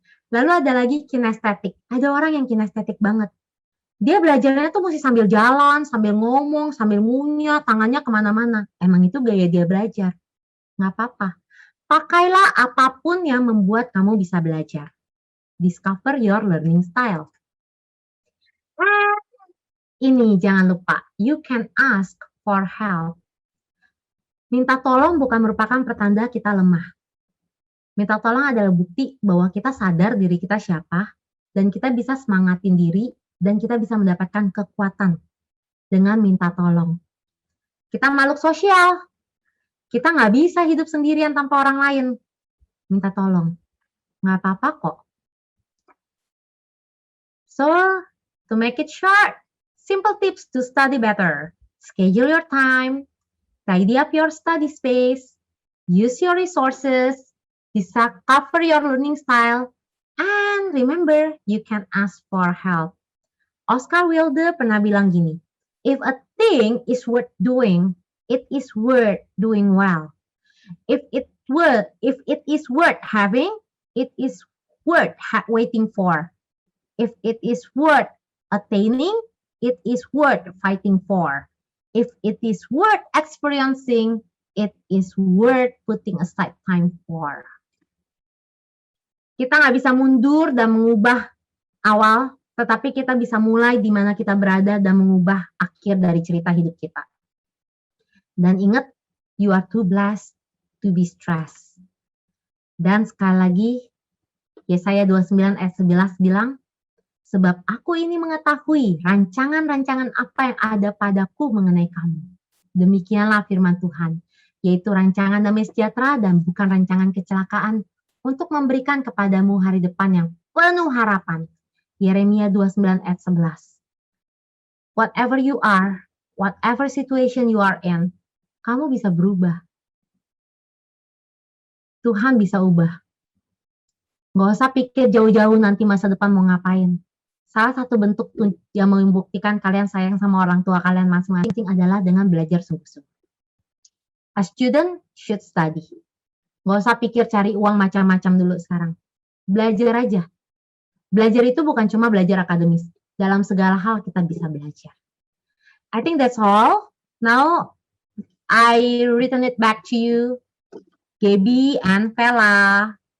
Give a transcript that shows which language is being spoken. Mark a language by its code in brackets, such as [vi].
[id] Lalu ada lagi kinestetik. Ada orang yang kinestetik banget. Dia belajarnya tuh mesti sambil jalan, sambil ngomong, sambil ngunyah, tangannya kemana-mana. Emang itu gaya dia belajar. Nggak apa-apa. Pakailah apapun yang membuat kamu bisa belajar. [en] Discover your learning style. Ini jangan lupa, you can ask for help. [id] Minta tolong bukan merupakan pertanda kita lemah. Minta tolong adalah bukti bahwa kita sadar diri kita siapa, dan kita bisa semangatin diri, dan kita bisa mendapatkan kekuatan dengan minta tolong. Kita makhluk sosial. Kita nggak bisa hidup sendirian tanpa orang lain. Minta tolong. Nggak apa-apa kok. [en] So, to make it short, simple tips to study better. Schedule your time. Tidy up your study space. Use your resources. Discover your learning style. And remember, you can ask for help. Oscar Wilde [id] pernah bilang gini, [en] if a thing is worth doing, it is worth doing well. If it is worth having, it is worth waiting for. If it is worth attaining, it is worth fighting for. If it is worth experiencing, it is worth putting aside time for. [id] Kita nggak bisa mundur dan mengubah awal, tetapi kita bisa mulai di mana kita berada dan mengubah akhir dari cerita hidup kita. Dan ingat, [en] you are too blessed to be stressed. [id] Dan sekali lagi, Yesaya 29 ayat 11 bilang, sebab aku ini mengetahui rancangan-rancangan apa yang ada padaku mengenai kamu. Demikianlah firman Tuhan, yaitu rancangan damai sejahtera dan bukan rancangan kecelakaan, untuk memberikan kepadamu hari depan yang penuh harapan. Yeremia 29 ayat 11. [en] Whatever you are, whatever situation you are in, [id] kamu bisa berubah. Tuhan bisa ubah. Nggak usah pikir jauh-jauh nanti masa depan mau ngapain. Salah satu bentuk yang membuktikan kalian sayang sama orang tua kalian masing-masing adalah dengan belajar sungguh-sungguh. [en] A student should study. [id] Nggak usah pikir cari uang macam-macam dulu sekarang. Belajar aja. Belajar itu bukan cuma belajar akademis. Dalam segala hal kita bisa belajar. [en] I think that's all. Now, I return it back to you, Gaby and Vela.